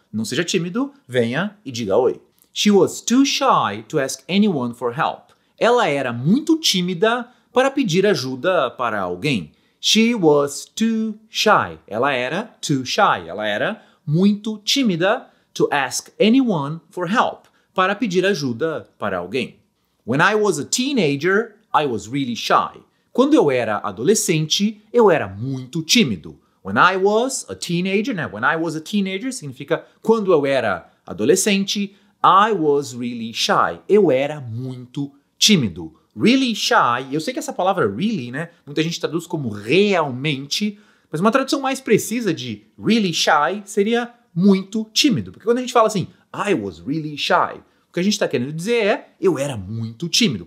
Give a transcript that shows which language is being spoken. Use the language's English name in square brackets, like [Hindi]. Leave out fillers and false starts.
[Portuguese] Não seja tímido, venha e diga oi. [English] She was too shy to ask anyone for help. [Portuguese] Ela era muito tímida para pedir ajuda para alguém. [English] She was too shy. [Portuguese] Ela era [English] too shy. [Portuguese] Ela era muito tímida [English] to ask anyone for help. [Portuguese] Para pedir ajuda para alguém. [English] When I was a teenager, I was really shy. [Portuguese] Quando eu era adolescente, eu era muito tímido. [English] When I was a teenager, né? When I was a teenager [Portuguese] significa quando eu era adolescente, [English] I was really shy. [Portuguese] Eu era muito tímido. Really shy, eu sei que essa palavra really, né, muita gente traduz como realmente, mas uma tradução mais precisa de [English] really shy [Portuguese] seria muito tímido. Porque quando a gente fala assim, [English] I was really shy, [Portuguese] o que a gente está querendo dizer é, eu era muito tímido.